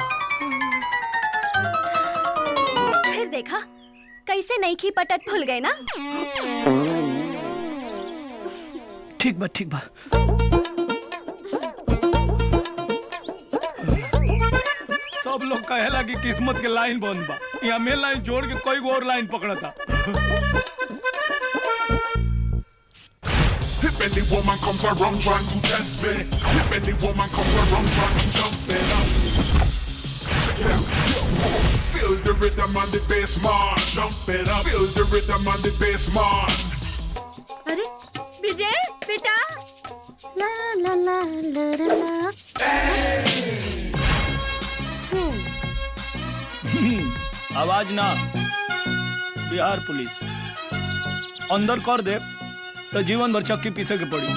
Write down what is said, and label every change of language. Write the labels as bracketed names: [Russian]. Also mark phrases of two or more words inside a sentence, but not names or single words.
[Bhojpuri] फिर देखा कैसे नईखी पटत भूल गए ना। ठीक बा। सब लोग कहेला कि किस्मत के लाइन बंद बा, यहाँ में लाइन जोड़ के कोई और लाइन पकड़ा था। [English] If any woman comes around trying to test me, if any woman comes around trying to dump me, Feel the rhythm on the bass, man. Jump it up. Feel the rhythm on the bass, man. [Bhojpuri] अरे विजय बेटा ला ला ला ला ला आवाज ना बिहार पुलिस अंदर कर दे तो जीवन भर चक्की पीछे के पड़ी।